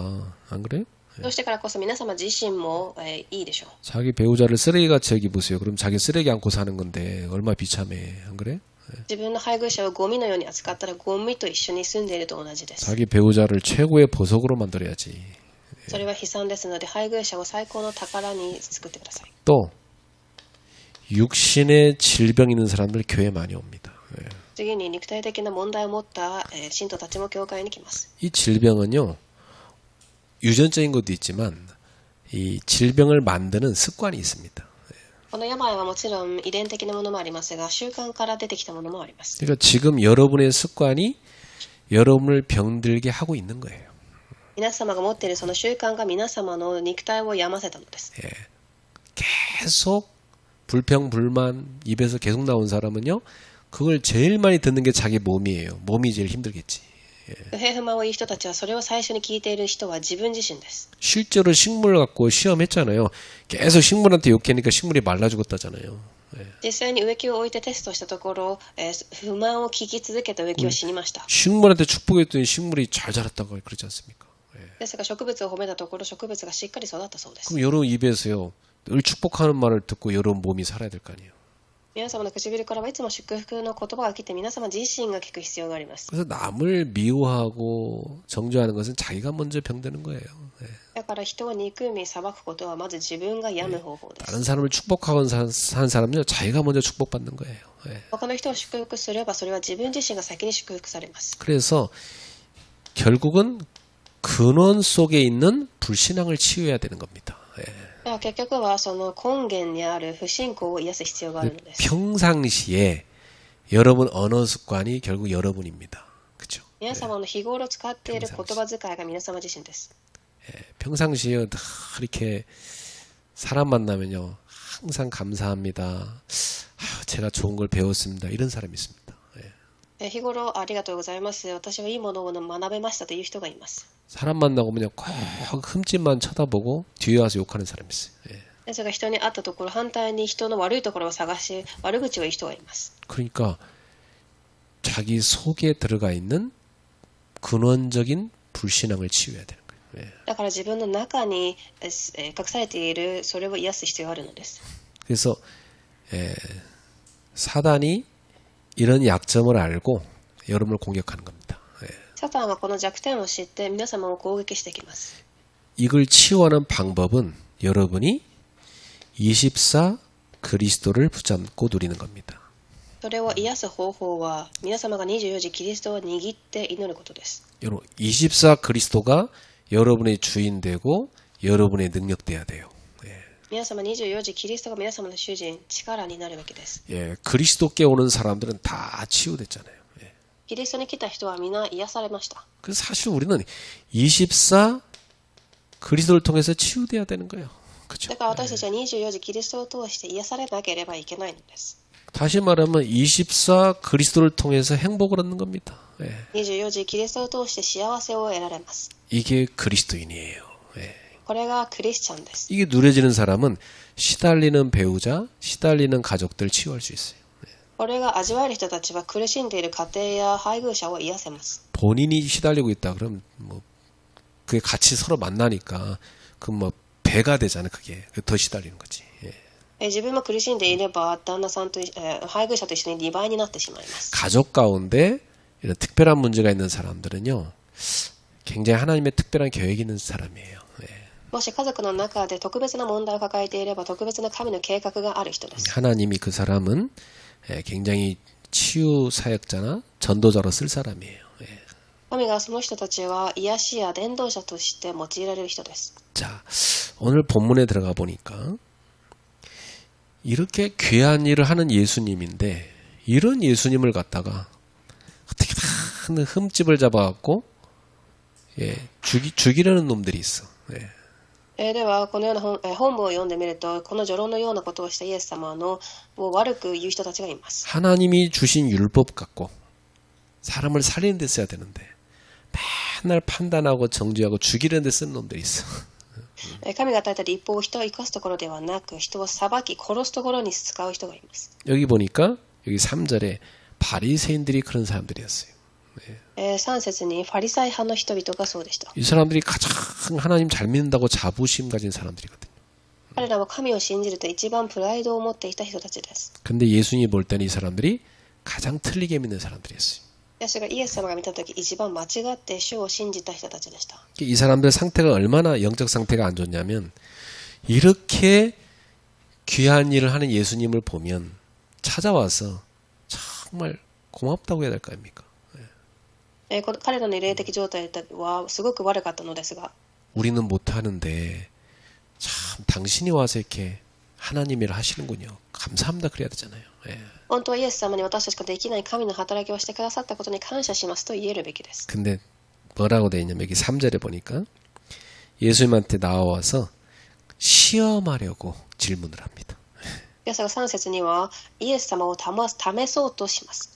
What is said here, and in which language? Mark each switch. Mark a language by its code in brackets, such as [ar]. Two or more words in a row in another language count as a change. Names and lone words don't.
[ko] 안 그래요? [ja] そうしてからこそ皆様自身も、いいでしょう。 [ko] 자기 배우자를 쓰레기같이 여기보세요. 그럼 자기 쓰레기 안고 사는 건데 얼마나 비참해. 안 그래? [ja] 自分の配偶者をゴミのように扱ったらゴミと一緒に住んでいると同じです。 [ko] 자기 배우자를 최고의 보석으로 만들어야지. [ja] それは悲惨ですので配偶者を最高の宝に作ってください。 [ko] 또 육신의 질병 있는 사람들 교회 많이 옵니다. [ja] 次に肉体的な問題を持った、信徒たちも教会に来ます。 [ko] 이 질병은요. 유전적인 것도 있지만 이 질병을 만드는 습관이 있습니다. [ja] この病はもちろん遺伝的なものもありますが習慣から出てきたものもあります。 [ko] 그러니까 지금 여러분의 습관이 여러분을 병들게 하고 있는 거예요. [ja] 皆様が持っているその習慣が皆様の肉体を病ませたのです。 [ko] 계속 불평불만 입에서 계속 나온 사람은요, 그걸 제일 많이 듣는 게 자기 몸이에요. 몸이 제일 힘들겠지. [ja] 不平不満を言う人たちはそれを最初に聞いている人は自分自身です。 [ko] 실제로 식물 갖고 시험했잖아요. 계속 식물한테 욕하니까 식물이 말라 죽었다잖아요. [ja] 実際に植木を置いてテストしたところ、不満を聞き続けた植木は死にました。 [ko] 식물한테 축복했더니 식물이 잘 자랐다고 그러지 않습니까? [ja] ですが植物を褒めたところ植物がしっかり育ったそうです。 [ko] 그럼 여러분 입에서요, 늘 축복하는 말을 듣고 여러분 몸이 살아야 될 거 아니에요. [ja] 皆様の唇からはいつも祝福の言葉が来て皆様自身が聞く必要があります。 [ko] 그래서 남을 미워하고 정죄하는 것은 자기가 먼저 병드는 거예요. [ja] だから人を憎み裁くことはまず自分が病む方法です。 [ko] 다른 사람을 축복하고 사는 사람은요, 자기가 먼저 축복받는 거예요. [ja] 他の人を祝福すればそれは自分自身が先に祝福されます。 [ko] 그래서 결국은 근원 속에 있는 불신앙을 치유해야 되는 겁니다. [ja] だから結局はその根源にある不信仰を癒す必要があるのです。 [ko] 평상시에 여러분 언어 습관이 결국 여러분입니다. 그렇죠? [ja] 皆様の日頃使っている言葉遣いが皆様自身です。 [ko] 평상시에 다 이렇게 사람 만나면요, 항상 감사합니다. 제가 좋은 걸 배웠습니다. 이런 사람이 있습니다. [ja] 日頃ありがとうございます。私はいいものを学べましたという人がいます。 [ko] 사람 만나고 그냥 꼭 흠집만 쳐다보고 뒤에 와서 욕하는 사람이 있어요. [ja] ですが人に会ったところ反対に人の悪いところを探し悪口を言う人がいます。 [ko] 그러니까 자기 속에 들어가 있는 근원적인 불신앙을 치유해야 되는 거예요. [ja] だから自分の中に隠されているそれを癒す必要があるのです。 [ko] 그래서 사단이 이런 약점을 알고 여러분을 공격하는 겁니다. [ja] サタンはこの弱点を知って皆様を攻撃してきます。 [ko] 이걸 치유하는 방법은 여러분이 24 그리스도를 붙잡고 누리는 겁니다. [ja] それを癒す方法は皆様が24時キリストを握って祈ることです。 [ko] 여러분 24 그리스도가 여러분의 주인 되고 여러분의 능력 돼야 돼요. [ja] 皆様24時キリストが皆様の主人力になるべきです。 [ko] 그리스도께 오는 사람들은 다 치유됐잖아요. [ja] キリストに来た人は皆癒されました。 [ko] 그래서 사실 우리는 24 그리스도를 통해서 치유돼야 되는 거예요. 그렇죠? [ja] だから私たちは24時キリストを通して癒されなければいけないのです。 [ko] 다시 말하면 24 그리스도를 통해서 행복을 얻는 겁니다. [ja] 24 時キリストを通して幸せを得られます。 [ko] 이게 그리스도인이에요. [ja] これがクリスチャンです。 [ko] 이게 누려지는 사람은 시달리는 배우자, 시달리는 가족들 치유할 수 있어요. [ja] これが味わえる人たちは苦しんでいる家庭や配偶者を癒せます。 [ko] 본인이 시달리고 있다 그러면 뭐 그게 같이 서로 만나니까 그 뭐 배가 되잖아요. 그게 더 시달리는 거지. [ja] 自分も苦しんでいれば旦那さんと配偶者と一緒に2倍になってしまいます。 [ko] 가족 가운데 이런 특별한 문제가 있는 사람들은요, 굉장히 하나님의 특별한 계획이 있는 사람이에요. [ja] もし家族の中で特別な問題を抱えていれば特別な神の計画がある人です。 [ko] 하나님이 그 사람은 굉장히 치유 사역자나 전도자로 쓸 사람이에요. [ja] 神がその人たちは癒しや伝道者として用いられる人です。 [ko] 자, 오늘 본문에 들어가 보니까 이렇게 귀한 일을 하는 예수님인데 이런 예수님을 갖다가 어떻게 다 흠집을 잡아갖고 죽이려는 놈들이 있어. [ja] ではこのような本文を読んでみるとこの序論のようなことをしたイエス様のを悪く言う人たちがいます。 [ko] 하나님이 주신 율법 갖고 사람을 살리는 데 써야 되는데 맨날 판단하고 정죄하고 죽이려는 데 쓰는 놈들이 있어. [ja] 神が与えた立法を人を生かすところではなく人を裁き殺すところに使う人がいます。 [ko] 여기 보니까 여기 3절에 바리새인들이 그런 사람들이었어요. [ja] 3 節にファリサイ派の人々がそうでした。 [ko] 이 사람들이 가장 하나님 잘 믿는다고 자부심 가진 사람들이거든요. [ja] 彼らは神を信じると一番プライドを持っていた人たちです。 [ko] 근데 예수님이 볼 때는 이 사람들이 가장 틀리게 믿는 사람들이었어요. [ja] ですがイエス様が見たとき一番間違って主を信じた人たちでした。 [ko] 이 사람들 상태가 얼마나 영적 상태가 안 좋냐면 이렇게 귀한 일을 하는 예수님을 보면 찾아와서 정말 고맙다고 해야 될 거 아닙니까? [ja] 彼らの霊的状態はすごく悪かったのですが [ko] 우리는 못하는데 참 당신이 와서 이렇게 하나님 일을 하시는군요. 감사합니다. 그래야 되잖아요. [ja] 本当はイエス様に私たちができない神の働きをしてくださったことに感謝しますと言えるべきです。 [ko] 근데 뭐라고 되어 있냐면 여기 3절에 보니까 예수님한테 나와서 시험하려고 질문을 합니다. [ja] ですが3節にはイエス様を試そうとします。